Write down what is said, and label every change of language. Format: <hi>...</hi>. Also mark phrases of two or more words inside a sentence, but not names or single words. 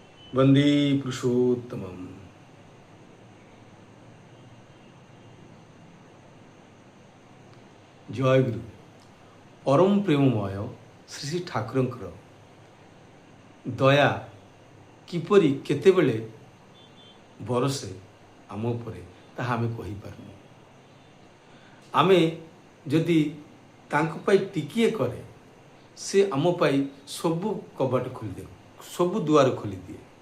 <sa>वंदे पुरुषोत्तमम। जय गुरु।</sa> <or>ପରମ ପ୍ରେମମୟ ଶ୍ରୀ ଶ୍ରୀ ଠାକୁରଙ୍କର ଦୟା କିପରି କେତେବେଳେ ବରଷେ ଆମ ଉପରେ ତାହା ଆମେ କହି ପାରନୁ। ଆମେ ଯଦି ତାଙ୍କୁ ପାଇଁ ଟିକିଏ କରେ ସେ ଆମ ପାଇଁ ସବୁ କବାଟ ଖୋଲି ଦେ, ସବୁ ଦୁଆର ଖୋଲି ଦିଏ।</or>